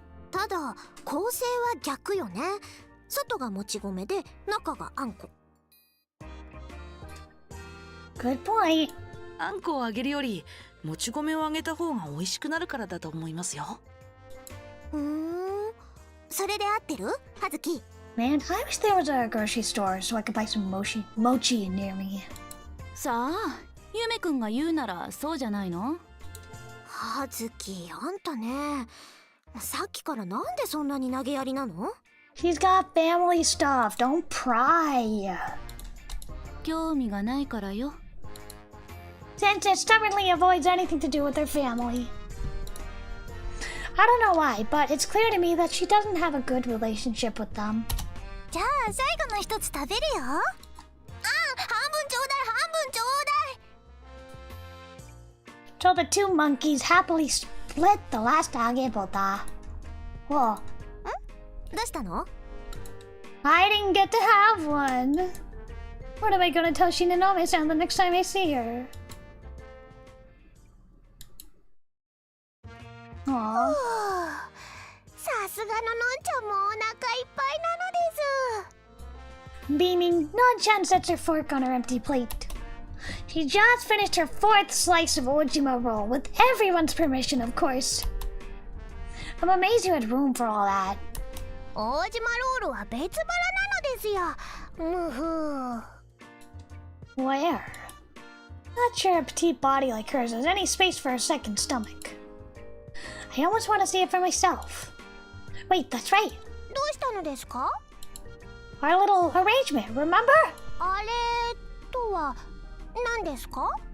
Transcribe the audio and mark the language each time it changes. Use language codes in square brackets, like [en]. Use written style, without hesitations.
[ja] ただ構成は逆よね。外がもち米で中があんこ。 [en] Good point. [ja] あんこを揚げるよりもち米を揚げた方が美味しくなるからだと思いますよ。それで合ってる？葉月。 [en] Man, I wish there was a grocery store so I could buy some mochi near me. [ja] さあ、ゆめくんが言うならそうじゃないの？葉月、あんたね。さっきからなんでそんなに投げやりなの？ [en] She's got family stuff. Don't pry. [ja] 興味がないからよ。 [en] Since it stubbornly avoids anything to do with her family. I don't know why, but it's clear to me that she doesn't have a good relationship with them. [ja] じゃあ最後の一つ食べるよ。半分ちょうだい、半分ちょうだい。 [en] So the two monkeys happily split the last agebota. Whoa. [ja] どうしたの？ [en] I didn't get to have one. What am I gonna tell Shinonome-san the next time I see her? Aww. [ja] さすがののんちゃんもお腹いっぱいなのです。 [en] Beaming, Non-chan sets her fork on her empty plate. She just finished her 4th slice of Ojima roll, with everyone's permission, of course. I'm amazed you had room for all that. [ja] 大島ロールは別腹なのですよ。むふ。 [en] Where? Not sure a petite body like hers has any space for a second stomach. I almost want to see it for myself. Wait, that's right. [ja] どうしたのですか？ [en] Our little arrangement, remember? [ja] あれとは何ですか？